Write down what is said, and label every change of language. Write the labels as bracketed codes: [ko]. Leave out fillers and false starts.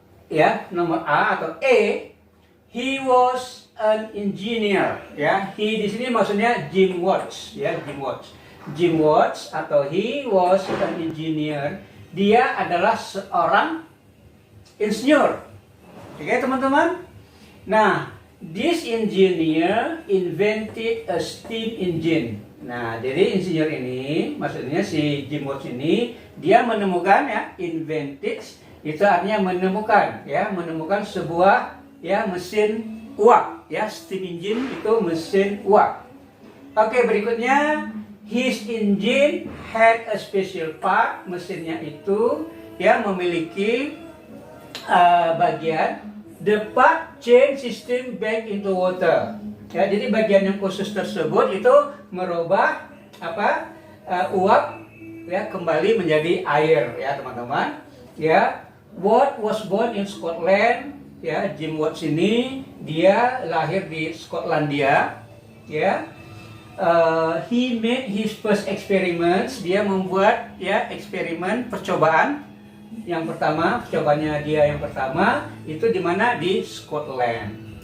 [id] Ya, nomor A atau E, [en] he was an engineer [id] ya. He di sini maksudnya Jim Watts ya, Jim Watts. Jim Watts atau [en] he was an engineer, [id] dia adalah seorang insinyur. Oke teman-teman. [en] Nah, this engineer invented a steam engine. [id] Nah, jadi insinyur ini, maksudnya si Jim Watts ini, dia menemukan ya, invented itu artinya menemukan ya, menemukan sebuah ya mesin uap ya, steam engine itu mesin uap. Oke, berikutnya [en] his engine had a special part, [id] mesinnya itu ya memiliki bagian [en] the part change system back into water. [id] Ya, jadi bagian yang khusus tersebut itu merubah uap ya kembali menjadi air ya teman-teman. Ya, [en] Watt was born in Scotland. [id] Ya, Jim Watts ini dia lahir di Skotlandia. Ya. [en] He made his first experiments. [id] Dia membuat ya eksperimen percobaan yang pertama, percobaannya dia yang pertama itu di mana, di Scotland.